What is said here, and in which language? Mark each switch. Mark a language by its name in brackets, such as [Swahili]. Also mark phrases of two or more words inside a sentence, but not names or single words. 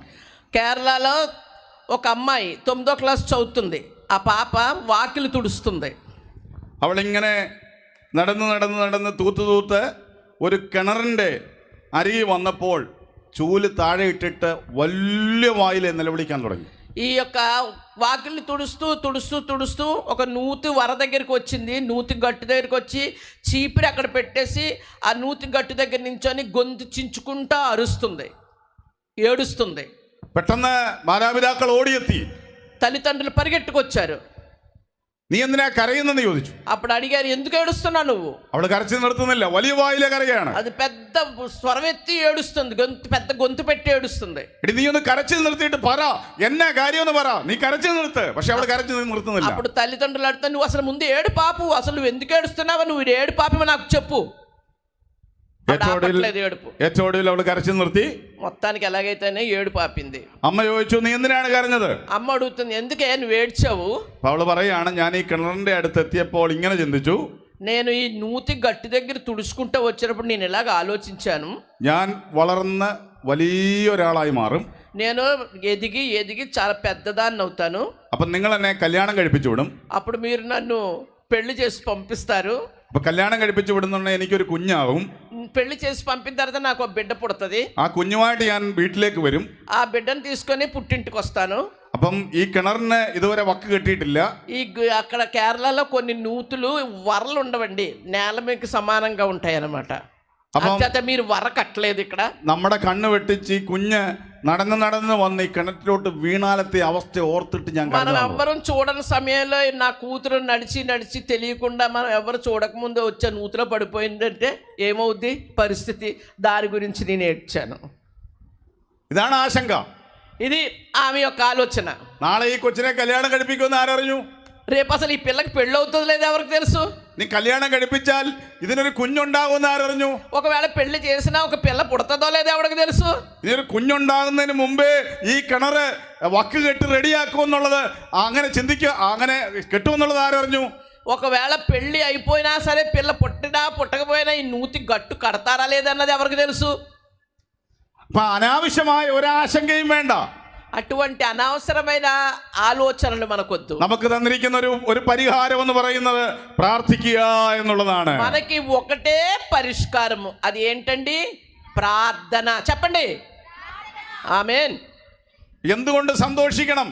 [Telugu] కేరళలో ఒక అమ్మాయి 9వ క్లాస్ చదువుతుంది. ఆ పాప వాకిలి తుడుస్తుంది. [Malayalam] അവളിങ്ങനെ നടന്ന് തൂത്ത് ഒരു കിണറിൻ്റെ അരികെ വന്നപ്പോൾ ചൂല് താഴെ ഇട്ടിട്ട് വലിയ വായിലെ നിലവിളിക്കാൻ തുടങ്ങി. [Telugu] ఈ యొక్క వాకిల్ని తుడుస్తూ ఒక నూతి వర దగ్గరికి వచ్చింది. నూతి గట్టు దగ్గరికి వచ్చి చీపిరి అక్కడ పెట్టేసి ఆ నూతి గట్టు దగ్గర నించొని గొంతు చించుకుంటా అరుస్తుంది, ఏడుస్తుంది. [Malayalam] പെട്ടെന്ന് മാതാപിതാക്കൾ ഓടിയെത്തി. [Telugu] తల్లిదండ్రులు పరిగెట్టుకొచ్చారు. [Malayalam] നീ എന്തിനാ കരയുന്നെന്ന് ചോദിച്ചു. [Telugu] అప్పుడు అడిగారు, ఎందుకు ఏడుస్తున్నావు నువ్వు? [Malayalam] അവള് കരച്ചിൽ നിർത്തുന്നില്ല, വലിയ വായിലെ കരയാണ്. [Telugu] అది పెద్ద స్వరమెత్తి ఏడుస్తుంది, పెద్ద గొంతు పెట్టి ఏడుస్తుంది. [Malayalam] എടി നീ ഒന്ന് കരച്ചിൽ നിർത്തിയിട്ട് പറ, എന്നാ കാര്യം എന്ന് പറ, നീ കരച്ചിൽ നിർത്ത്. പക്ഷെ അവള് കരച്ചിൽ നിർത്തുന്നില്ല. [Telugu] అప్పుడు తల్లిదండ్రులు అడుగుతారు, నువ్వు అసలు ముందు ఏడు పాపు, అసలు నువ్వు ఎందుకు ఏడుస్తున్నావు, నువ్వు ఏడు పాపమో నాకు చెప్పు. [Malayalam] ഏറ്റവും ഒടുവിൽ അവള് കരച്ചിൽ നിർത്തി. [Telugu] మొత్తానికి ఎలాగైతేనే ఏడు పాపింది. [Malayalam] അമ്മ ചോദിച്ചു, നീ എന്തിനാണ് കരഞ്ഞത്? [Telugu] అమ్మ అడుగుతుంది, ఎందుకే నువ్వు ఏడ్చావు? [Malayalam] അവള് പറയാണ്, ഞാൻ ഈ കിണറിന്റെ അടുത്ത് എത്തിയപ്പോൾ ഇങ്ങനെ ചിന്തിച്ചു. [Telugu] నేను ఈ నూతి గట్టి దగ్గర తుడుచుకుంటూ వచ్చినప్పుడు నేను ఇలాగ ఆలోచించాను, [Malayalam] ഞാൻ വളർന്ന് വലിയൊരാളായി മാറും, [Telugu] నేను ఎదిగి ఎదిగి చాలా పెద్దదాన్ని అవుతాను, [Malayalam] അപ്പൊ നിങ്ങൾ എന്നെ കല്യാണം കഴിപ്പിച്ചു വിടും, [Telugu] అప్పుడు మీరు నన్ను పెళ్లి చేసి పంపిస్తారు, [Malayalam] അപ്പൊ കല്യാണം കഴിപ്പിച്ചു വിടുന്നുണ്ടെ എനിക്കൊരു കുഞ്ഞാവും, [Telugu] పెళ్లి చేసి పంపిన తర్వాత నాకు ఒక బిడ్డ పుడుతుంది, [Malayalam] ആ കുഞ്ഞുമായിട്ട് ഞാൻ വീട്ടിലേക്ക് വരും, [Telugu] ఆ బిడ్డను తీసుకొని పుట్టింటికి వస్తాను. [Malayalam] അപ്പം ఈ കിണറിന് ఇതുവരെ వక్కు കെട്ടിയിട്ടില്ല. [Telugu] అక్కడ కేరళలో కొన్ని నూతులు వరలు ఉండవండి, నేల మీకు సమానంగా ఉంటాయి అన్నమాట. అంచేత మీరు వర కట్టలేదు ఇక్కడ. [Malayalam] നമ്മുടെ കണ്ണ് വെട്ടിച്ച് ഈ കുഞ്ഞ് നടന്ന് നടന്ന് വന്ന് ഈ കിണറ്റിലോട്ട് വീണാലത്തെ അവസ്ഥ ഓർത്തിട്ട് ഞാൻ [Telugu] మనం ఎవ్వరం చూడని సమయంలో నా కూతురు నడిచి నడిచి తెలియకుండా మనం ఎవరు చూడకముందు వచ్చే నూతిలో పడిపోయిందంటే ఏమవుద్ది పరిస్థితి, దాని గురించి నేను ఏడ్చాను. [Malayalam] ഇതാണ് ആശങ്ക. [Telugu] ఇది ఆమె యొక్క ఆలోచన. [Malayalam] നാളെ ഈ കൊച്ചിനെ കല്യാണം കഴിപ്പിക്കുമെന്ന് ആരറിഞ്ഞു? [Telugu] రేపు అసలు ఈ పిల్లకి పెళ్ళి అవుతుంది లేదు ఎవరికి తెలుసు? [Malayalam] നീ കല്യാണം കഴിപ്പിച്ചാൽ ഇതിനൊരു കുഞ്ഞുണ്ടാകുമെന്ന് ആരറിഞ്ഞു? [Telugu] ఒకవేళ పెళ్లి చేసినా ఒక పిల్ల పుడతదో లేదో ఎవరికి తెలుసు? [Malayalam] ഇതിനൊരു കുഞ്ഞുണ്ടാകുന്നതിന് മുമ്പേ ഈ കിണറ് വക്ക് കെട്ട് റെഡിയാക്കുമെന്നുള്ളത് അങ്ങനെ ചിന്തിക്കുക, അങ്ങനെ കെട്ടുമെന്നുള്ളത് ആരറിഞ്ഞു? [Telugu] ఒకవేళ పెళ్లి అయిపోయినా సరే పిల్ల పుట్టినా పుట్టకపోయినా ఈ నూతి గట్టు కడతారా లేదన్నది ఎవరికి తెలుసు? [Malayalam] അപ്പൊ അനാവശ്യമായ ഒരാശങ്കയും വേണ്ട. [Telugu] అటువంటి అనవసరమైన ఆలోచనలు మనకొద్దు. [Malayalam] നമുക്ക് തന്നിരിക്കുന്ന ഒരു പരിഹാരം എന്ന് പറയുന്നത് പ്രാർത്ഥിക്കുക എന്നുള്ളതാണ്. [Telugu] మనకి ఒకటే పరిష్కారము, అది ఏంటండి? ప్రార్థన. చెప్పండి ఆమేన్. [Malayalam] എന്തുകൊണ്ട് സന്തോഷിക്കണം?